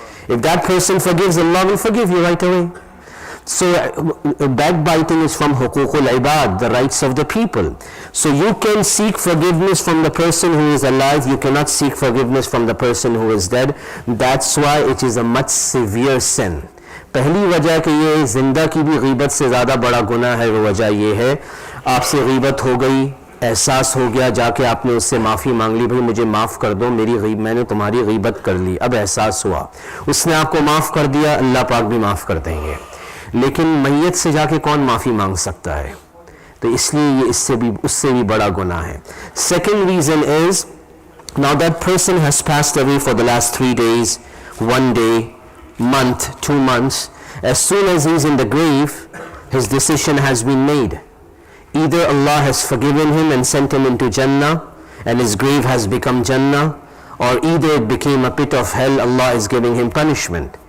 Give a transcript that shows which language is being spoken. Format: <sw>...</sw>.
<en>If that person forgives, Allah will forgive you right away. So backbiting is from huququl ibad, the rights of the people. So you can seek forgiveness from the person who is alive, you cannot seek forgiveness from the person who is dead. That's why it is a much severe sin.</en> <hi>पहली वजह कि ये जिंदा की भी गीबत से ज़्यादा बड़ा गुनाह है, वो वजह ये है आपसे गीबत हो गई, एहसास हो गया, जाके आपने उससे माफ़ी मांग ली, भाई मुझे माफ़ कर दो, मैंने तुम्हारी गीबत कर ली, अब एहसास हुआ, उसने आपको माफ़ कर दिया, अल्लाह पाक भी माफ़ कर देंगे. लेकिन मैयत से जाके कौन माफ़ी मांग सकता है? तो इसलिए ये उससे भी बड़ा गुनाह है.</hi> <en>Second reason is, now that person has passed away for the last 3 days, 1 day, month, 2 months. As soon as he is in the grave, his decision has been made. Either Allah has forgiven him and sent him into Jannah, and his grave has become Jannah, or either it became a pit of hell, Allah is giving him punishment.</en>